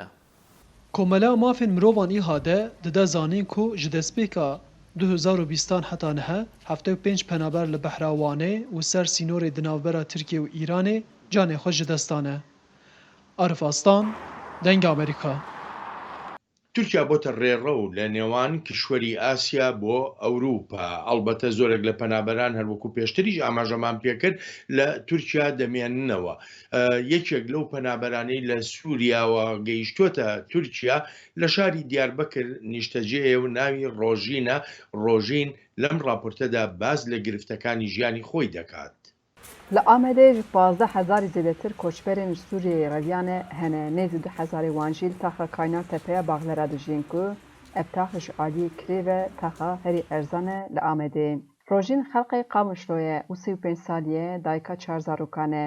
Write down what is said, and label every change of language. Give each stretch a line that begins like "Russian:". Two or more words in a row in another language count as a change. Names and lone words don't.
Kurdish: Komela mafên mirovan îhade dide zanîn ku ji destpêka 2020 heta niha 75 penaber li behra Wanê û ser sînorê di navbera Tirkiye û Îranê canê xwe ji destan e. Arif Aslan, Deng Amerîka.
Central Kurdish: تورکیا بۆتە ڕێڕەو لە نێوان کشوەری ئاسیا بۆ ئەوروپا. ئەڵبەتە زۆرێک لە پەنابەران هەروەکو پێشتریش ئاماژەمان پێکرد لە تورکیا دەمێننەوە. یەکێک لەو پەنابەرانەی لە سووریاوە گەیشتووەتە تورکیا لە شاری دیاربەکر نیشتەجێیە و ناوی ڕۆژینە. ڕۆژین لەم راپۆرتەدا باز لە گرفتەکانی ژیانی خۆی دەکات.
Kurdish: Li Amedê ji 15,000 zêdetir koçberên ji Sûriyeyê reviyane hene nêzî 2,000 wan jî li taxa Kaynar Tepeya Baxlera dijîn ku ev tax ji aliyê kirê ve taxa herî erzan e li Amedê. Rojîn xelqê Qamişloye û 35 salî dayika 4 zarokan e.